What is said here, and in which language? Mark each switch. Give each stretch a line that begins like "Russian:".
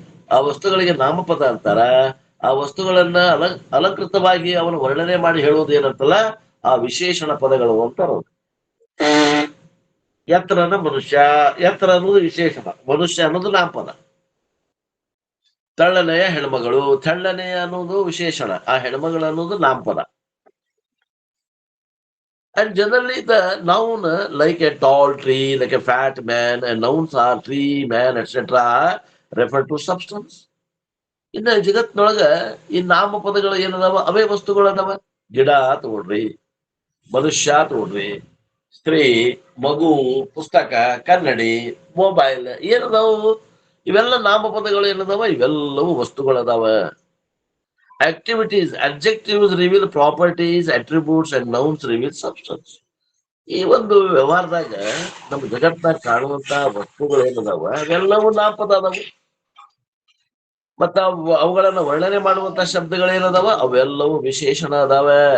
Kannada: ಆ ವಸ್ತುಗಳಿಗೆ ನಾಮಪದ ಅಂತಾರ. ಆ ವಸ್ತುಗಳನ್ನ ಅಲಂಕೃತವಾಗಿ ಅವನು ವರ್ಣನೆ ಮಾಡಿ ಹೇಳುವುದು ಏನಂತಲ್ಲ, ಆ ವಿಶೇಷಣ ಪದಗಳು ಅಂತಾರ. ಎತ್ತರನ ಮನುಷ್ಯ, ಎತ್ತರ ಅನ್ನೋದು ವಿಶೇಷಣ, ಮನುಷ್ಯ ಅನ್ನೋದು ನಾಮಪದ. ತೆಳ್ಳನೆಯ ಹೆಣ್ಮಗಳು, ತೆಳ್ಳನೆಯ ಅನ್ನೋದು ವಿಶೇಷಣ, ಆ ಹೆಣ್ಮಗಳು ಅನ್ನೋದು ನಾಮಪದ.
English: And generally the noun like a tall tree, like a fat man, and nouns are tree, man, etc. refer to substance.
Kannada: ಇನ್ನು ಜಗತ್ನೊಳಗ ಈ ನಾಮಪದಗಳು ಏನದಾವ, ಅವೇ ವಸ್ತುಗಳು ಅದಾವ. ಗಿಡ ತಗೊಳ್ರಿ, ಮನುಷ್ಯ ತಗೊಳ್ರಿ, ಸ್ತ್ರೀ, ಮಗು, ಪುಸ್ತಕ, ಕನ್ನಡಿ, ಮೊಬೈಲ್ ಏನದಾವು, ಇವೆಲ್ಲ ನಾಮಪದಗಳು ಏನದಾವ, ಇವೆಲ್ಲವೂ ವಸ್ತುಗಳದಾವ.
English: Activities, adjectives reveal properties, attributes, and nouns reveal substance.
Kannada: ಈ ಒಂದು ವ್ಯವಹಾರದಾಗ ನಮ್ಮ ಜಗತ್ನಾಗ ಕಾಣುವಂತ ವಸ್ತುಗಳು ಏನದಾವ ಅವೆಲ್ಲವೂ ನಾಮಪದ ಅದಾವು. ಮತ್ತ ಅವುಗಳನ್ನ ವರ್ಣನೆ ಮಾಡುವಂತ ಶಬ್ದಗಳು ಏನದಾವ ಅವೆಲ್ಲವೂ ವಿಶೇಷಣ ಅದಾವ.